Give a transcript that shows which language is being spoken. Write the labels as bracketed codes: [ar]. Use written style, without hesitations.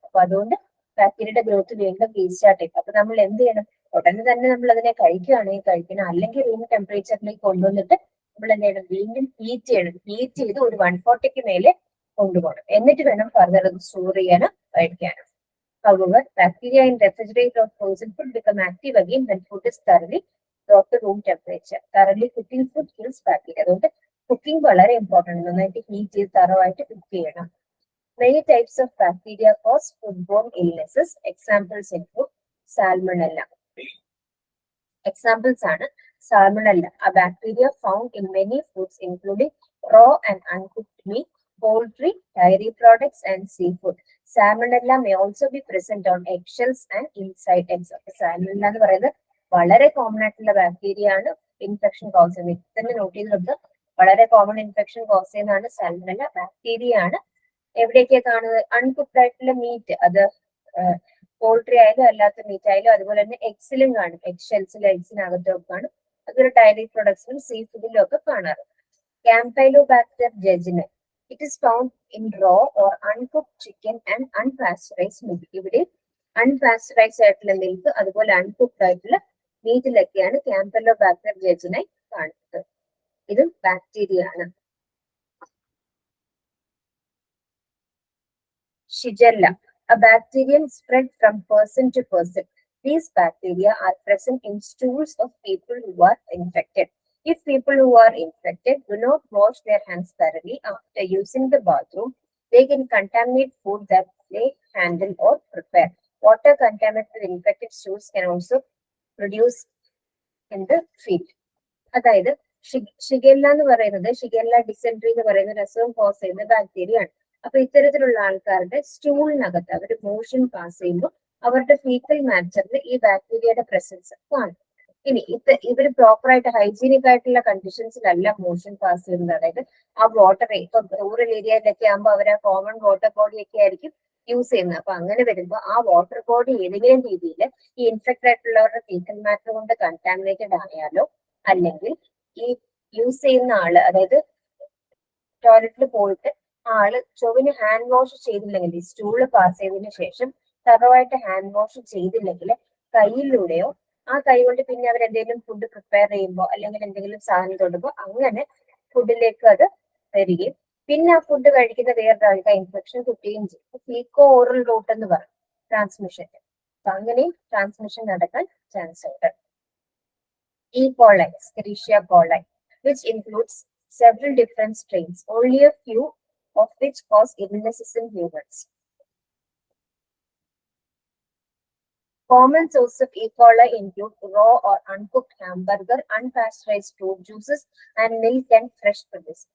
[ml] അപ്പൊ അതുകൊണ്ട് ബാക്ടീരിയയുടെ ഗ്രോത്ത് വീണ്ടും റീസ്റ്റാർട്ട് ചെയ്യും. അപ്പൊ നമ്മൾ എന്ത് ചെയ്യണം? ഉടനെ തന്നെ നമ്മൾ അതിനെ കഴിക്കുകയാണെങ്കിൽ കഴിക്കണം, അല്ലെങ്കിൽ റൂം ടെമ്പറേച്ചറിലേക്ക് കൊണ്ടുവന്നിട്ട് നമ്മൾ എന്ത് ചെയ്യണം? വീണ്ടും ഹീറ്റ് ചെയ്യണം. ഹീറ്റ് ചെയ്ത് ഒരു 140ക്ക് മേലെ കൊണ്ടുപോകണം. എന്നിട്ട് വേണം ഫർദർ അത് സ്റ്റോർ ചെയ്യാനും കഴിക്കാനും. [en] However, bacteria in refrigerated or frozen food become active again when food is thoroughly brought to room temperature. Thoroughly cooking food kills bacteria. [ml] അതുകൊണ്ട് കുക്കിംഗ് വളരെ ഇമ്പോർട്ടൻ്റ്. നന്നായിട്ട് ഹീറ്റ് ചെയ്ത് തറവായിട്ട് കുക്ക് ചെയ്യണം. [en] Many types of bacteria cause foodborne illnesses. Examples include Salmonella. Examples are Salmonella, a bacteria found in many foods including raw and uncooked meat, poultry, dairy products, and seafood. Salmonella may also be present on eggshells and inside eggs. [ml] Salmonella എന്ന് പറയുന്നത് വളരെ common ആയിട്ടുള്ള bacteria ആണ് infection cause ചെയ്യുന്നത്. തന്നെ not ചെയ്ത് നോക്കുക, വളരെ കോമൺ ഇൻഫെക്ഷൻ കോസ് ചെയ്യുന്നതാണ് സാൽമണല്ല. ബാക്ടീരിയ ആണ്. എവിടെയൊക്കെയാണ് കാണുന്നത്? അൺകുക്ക്ഡ് ആയിട്ടുള്ള മീറ്റ്, അത് പോൾട്രി ആയാലും അല്ലാത്ത മീറ്റ് ആയാലും, അതുപോലെ തന്നെ എഗ്സിലും കാണും. എഗ് ഷെൽസിലും എഗ്സിനകത്തും കാണും. അതുപോലെ ഡയറി പ്രൊഡക്ട്സിലും സീ ഫുഡിലും ഒക്കെ കാണാറ്. [en] Campylobacter jejuni. It is found in raw or uncooked chicken and unpasteurized milk. [ml] ഇവിടെ unpasteurized ആയിട്ടുള്ള മിൽക്ക് അതുപോലെ അൺകുക്ക്ഡ് ആയിട്ടുള്ള മീറ്റിലൊക്കെയാണ് Campylobacter jejuni കാണുന്നത്. ഇതും ബാക്ടീരിയ ആണ്. [en] Shigella, a bacterium spread from person to person. These bacteria are present in stools of people who are infected. If people who are infected do not wash their hands thoroughly after using the bathroom, they can contaminate food that they handle or prepare. Water contaminated with infected stools can also produce in the field. [ml] അതായത് shigella എന്ന് പറയുന്നത്, shigella dysentery എന്ന് പറയുന്ന അസുഖം cos ചെയ്യുന്ന bacteria ആണ്. അപ്പൊ ഇത്തരത്തിലുള്ള ആൾക്കാരുടെ സ്റ്റൂളിനകത്ത് അവർ മോഷൻ പാസ് ചെയ്യുമ്പോൾ അവരുടെ ഫീക്കൽ മാറ്ററിൽ ഈ ബാക്ടീരിയയുടെ പ്രസൻസ് കാണും. ഇനി ഇവർ പ്രോപ്പർ ആയിട്ട് ഹൈജീനിക് ആയിട്ടുള്ള കണ്ടീഷൻസിലല്ല മോഷൻ പാസ് ചെയ്യുന്നത്. അതായത് ആ വാട്ടർ, ഇപ്പൊ റൂറൽ ഏരിയയിലൊക്കെ ആകുമ്പോൾ അവർ ആ കോമൺ വാട്ടർ ബോഡി ഒക്കെ ആയിരിക്കും യൂസ് ചെയ്യുന്നത്. അപ്പൊ അങ്ങനെ വരുമ്പോൾ ആ വാട്ടർ ബോഡി ഏതെങ്കിലും രീതിയിൽ ഈ ഇൻഫെക്ട് ആയിട്ടുള്ളവരുടെ ഫീക്കൽ മാറ്റർ കൊണ്ട് കണ്ടാമിനേറ്റഡ് ആയാലോ, അല്ലെങ്കിൽ ഈ യൂസ് ചെയ്യുന്ന ആള്, അതായത് ടോയ്ലറ്റിൽ പോയിട്ട് ആള് ചൊവ്വിന് ഹാൻഡ് വാഷ് ചെയ്തില്ലെങ്കിൽ, ഈ സ്റ്റൂള് പാസ് ചെയ്തതിനു ശേഷം തറവായിട്ട് ഹാൻഡ് വാഷ് ചെയ്തില്ലെങ്കിൽ കയ്യിലൂടെയോ ആ കൈ കൊണ്ട് പിന്നെ അവർ എന്തെങ്കിലും ഫുഡ് പ്രിപ്പയർ ചെയ്യുമ്പോൾ അല്ലെങ്കിൽ എന്തെങ്കിലും സാധനം തൊടുമ്പോൾ അങ്ങനെ ഫുഡിലേക്ക് അത് വരികയും പിന്നെ ആ ഫുഡ് കഴിക്കുന്ന വേറൊരാൾക്ക് ഇൻഫെക്ഷൻ കിട്ടുകയും ചെയ്യും. ഫീക്കോ ഓറൽ റൂട്ട് എന്ന് പറയും ട്രാൻസ്മിഷൻ. അപ്പൊ അങ്ങനെയും ട്രാൻസ്മിഷൻ നടക്കാൻ ചാൻസ് ഉണ്ട്. [en] E. coli, Escherichia coli, which includes several different strains, only a few of which cause illnesses in humans. Common sources of E. coli include raw or uncooked hamburger, unpasteurized fruit juices, and milk and fresh produce.